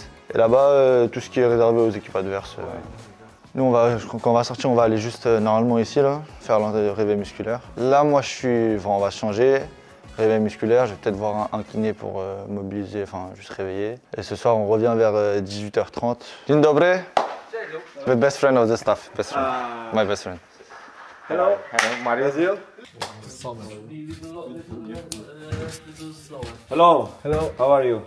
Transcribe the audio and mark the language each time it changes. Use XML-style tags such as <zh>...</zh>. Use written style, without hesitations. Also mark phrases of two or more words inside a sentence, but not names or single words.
<fr>Et là-bas, tout ce qui est réservé aux équipes adverses. Nous, quand on va sortir, on va aller juste normalement ici, là, faire le réveil musculaire. Là, moi, on va changer. Réveil musculaire, je vais peut-être voir un kiné pour mobiliser, enfin, juste réveiller. Et ce soir, on revient vers 18h30.</fr> <pl>Dzień dobry.</pl> <en>The best friend of the staff, best friend. My best friend. Hello. Hello, Mario. Hello. Hello. How are you?</en>